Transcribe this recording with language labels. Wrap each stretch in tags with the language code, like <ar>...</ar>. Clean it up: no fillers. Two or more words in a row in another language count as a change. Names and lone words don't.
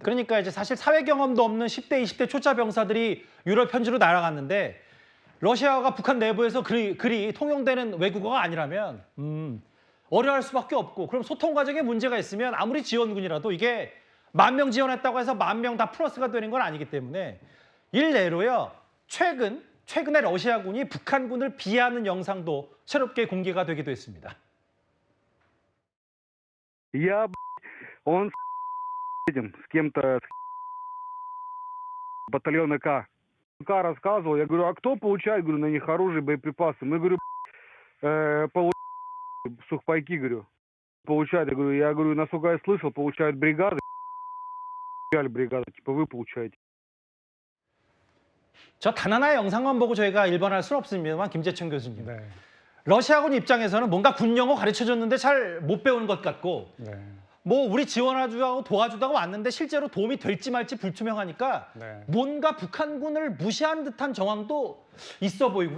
<ko>그러니까 이제 사실 사회 경험도 없는 10대, 20대 초짜 병사들이 유럽 현지로 날아갔는데 러시아가 북한 내부에서 그리 통용되는 외국어가 아니라면 어려워할 수밖에 없고 그럼 소통 과정에 문제가 있으면 아무리 지원군이라도 이게 10,000명 지원했다고 해서 10,000명 다 플러스가 되는 건 아니기 때문에 일례로요. 최근에 러시아군이 북한군을 비하하는 영상도 새롭게 공개가 되기도 했습니다.</ko> <ru>Он с кем-то батальона К рассказывал, я говорю, а кто получает, говорю, на них оружие, боеприпасы? Мы, говорю, сухпайки, говорю, получают, я говорю, насколько я слышал, получают бригады, бригады, типа вы получаете.</ru> <ko>저 단 하나의 영상만 보고 저희가 일반할 수는 없습니다만 김재천 교수님. 러시아군 입장에서는 뭔가 군 영어 가르쳐줬는데 잘 못 배우는 것 같고 뭐 우리 지원하고 도와주다가 왔는데 실제로 도움이 될지 말지 불투명하니까 뭔가 북한군을 무시하는 듯한 정황도 있어 보이고요.</ko>